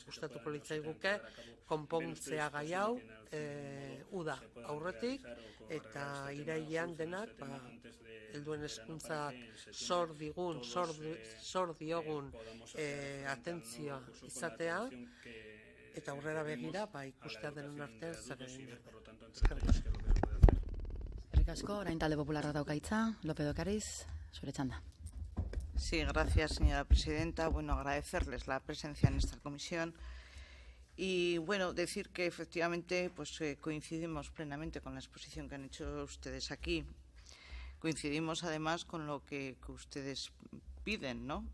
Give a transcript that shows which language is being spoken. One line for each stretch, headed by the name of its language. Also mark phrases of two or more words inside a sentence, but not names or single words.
Basque: Gustatuko litzaiguke konpontzea gai hau, uda aurretik, eta irailean denak, helduen hezkuntzak zor diogun atentzioa izatea, eta aurrera begira, ikustea denon artean zer egin behar. Eskerrik asko, orain talde popularra dauka hitza, López de Ocariz, zure txanda.
Spanish: Sí, gracias, señora presidenta. Bueno, agradecerles la presencia en esta comisión y, bueno, decir que efectivamente pues coincidimos plenamente con la exposición que han hecho ustedes aquí. Coincidimos además con lo que ustedes piden, ¿no?